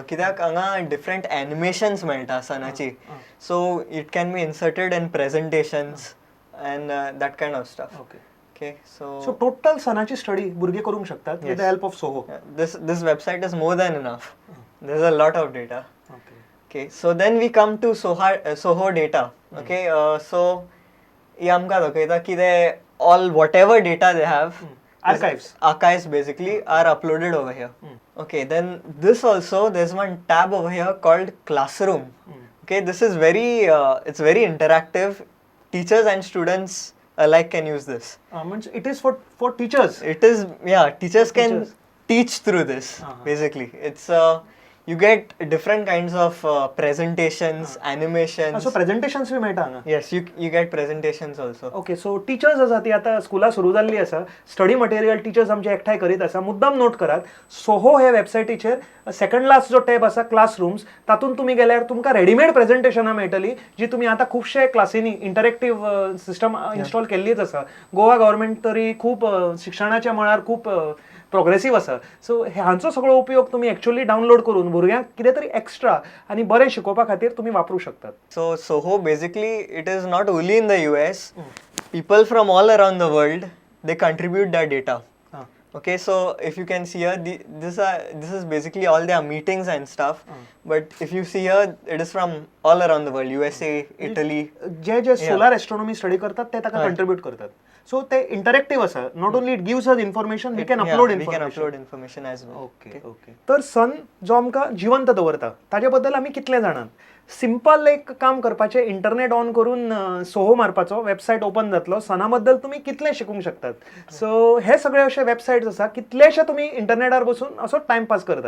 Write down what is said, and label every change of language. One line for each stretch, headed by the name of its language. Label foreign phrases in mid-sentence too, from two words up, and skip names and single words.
Konkani: कित्याक हांगा
English: different animations
Konkani: मेळटा सणाची.
English: So it can be inserted in presentations and that kind of stuff. Okay, so
Konkani: total सणाची स्टडी भुरगे करूंक शकतात
English: with the help of SOHO. This website is more than enough. There's a lot of data. Okay, so then we come to SOHO data. Okay, so
Konkani: हे आमकां दाखयता की
English: all whatever data they have. Archives basically are uploaded over here. Okay, then this also, there's one tab over here called Classroom. Okay, this is it's very interactive. Teachers and students alike can use this. It is for teachers. It is, yeah, teachers can teach through this basically. It's you get different kinds of presentations, animations. So presentations
Konkani: बी मेळटा हांगा.
English: Yes, you get presentations also. Okay, so teachers
Konkani: आसा ती आता स्कुला सुरू जाल्ली आसा.
English: study material teachers
Konkani: आमचे एकठांय करीत आसा. मुद्दाम नोट करात, सोहो हे वेबसायटीचेर
English: second last
Konkani: जो टॅब आसा क्लासरूम्स, तातूंत तुमी गेल्यार तुमकां रेडीमेड प्रेझेंटेशनां मेळटली जी तुमी आतां खुबशे क्लासींनी
English: interactive system install
Konkani: केल्लीच आसा. गोवा गव्हर्मेंट तरी खूब शिक्षणाच्या मळार खूब प्रोग्रेसीव आसा. सो हांचो सगळो उपयोग तुमी
English: actually download
Konkani: करून भुरग्यांक कितें तरी एक्स्ट्रा आनी बरें शिकोवपा खातीर तुमी वापरूं शकतात.
English: So SOHO basically it is not only in the US. People from all around the world they contribute their data. Okay, so if you can see here, this is basically all their meetings and stuff. But if you see here, it is from all around the world. USA, Italy.
Konkani: जे
English: solar astronomy
Konkani: स्टडी करतात ते ताका कंट्रीब्यूट करतात. सो ते इंटरेक्टिव्ह आसा.
English: not only it gives us information, we can upload we can इन्फॉर्मेशन. upload information as well. okay okay.
Konkani: तर सन जो आमकां जिवंत दवरता ताजे बद्दल आमी कितले जाणात. सिंपल एक काम करपाचें,
English: internet on
Konkani: करून सोहो मारपाचो,
English: website open
Konkani: जातलो, सना बद्दल तुमी कितले शिकूंक शकतात. सो हे सगळे अशे वेबसायट्स आसा, कितलेशे तुमी इंटरनेटार बसून असो टायमपास करतात.